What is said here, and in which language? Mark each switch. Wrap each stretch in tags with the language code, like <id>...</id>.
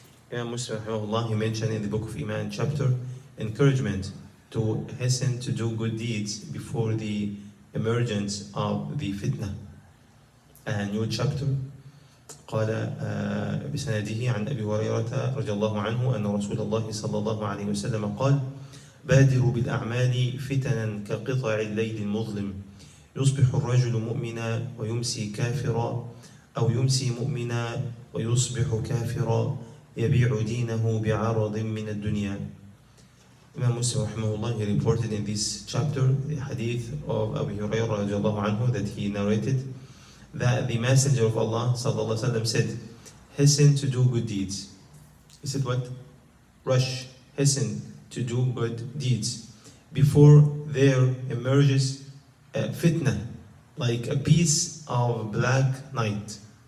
<en>Imam Muslim رحمه الله, he mentioned in the book of Iman chapter encouragement to hasten to do good deeds before the emergence of the fitna. A new chapter.</en> <ar>قال بسنده عن أبي هريرة رضي الله عنه أن رسول الله صلى الله عليه وسلم قال: بادروا بالأعمال فتنا كقطع الليل المظلم، يصبح الرجل مؤمنا ويمسي كافرا، أو يمسي مؤمنا ويصبح كافرا، يبيع دينه بعرض من الدنيا.</ar> <en>Imam Muslim rahimahullah, he reported in this chapter the hadith of Abu Hurairah radiallahu anhu that he narrated that the Messenger of Allah sallallahu alaihi wasallam said, hasten to do good deeds. He said what? Rush, hasten to do good deeds before there emerges a fitna, like a piece of black night.</en>